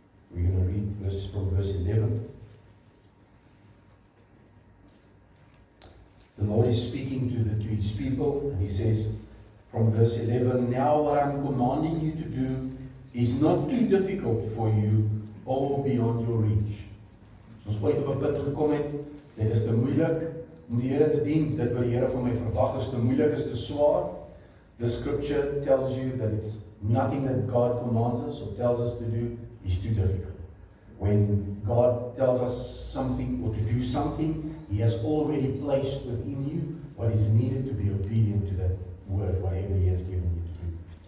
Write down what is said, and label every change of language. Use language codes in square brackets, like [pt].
[en] We're going to read from verse 11. The Lord is speaking to His people, and He says from verse 11, now what I'm commanding you to do is not too difficult for you or beyond your reach. [af] So ons ooit op 'n punt gekom het, dit is te moeilik om die Here te dien, dit wat die Here van my verwag is te moeilik, is te swaar. [en] The scripture tells you that it's nothing that God commands us or tells us to do is too difficult. When God tells us something or to do something, He has already placed within you what is needed to be obedient to that word, whatever He has given you to do.